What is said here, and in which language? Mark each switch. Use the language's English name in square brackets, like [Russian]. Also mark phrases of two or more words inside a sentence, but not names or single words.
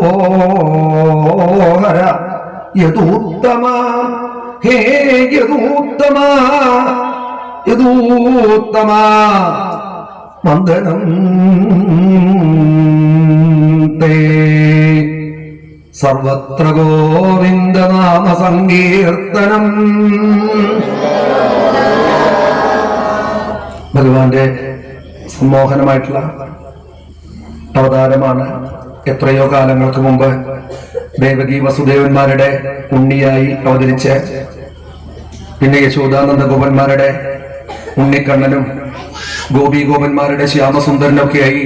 [Sanskrit] भोहर यदूत्तमा हे यदूत्तमा यदूत्तमा वन्दनं ते സർവത്ര ഗോവിന്ദനാമ സങ്കീർത്തനം. [Malayalam] ഭഗവാന്റെ സമ്മോഹനമായിട്ടുള്ള അവതാരമാണ്. എത്രയോ കാലങ്ങൾക്ക് മുമ്പ് ദേവകി വസുദേവന്മാരുടെ ഉണ്ണിയായി അവതരിച്ച് പിന്നെ യശോദാനന്ദ ഗോപന്മാരുടെ ഉണ്ണിക്കണ്ണനും ഗോപീഗോപന്മാരുടെ ശ്യാമസുന്ദരനൊക്കെയായി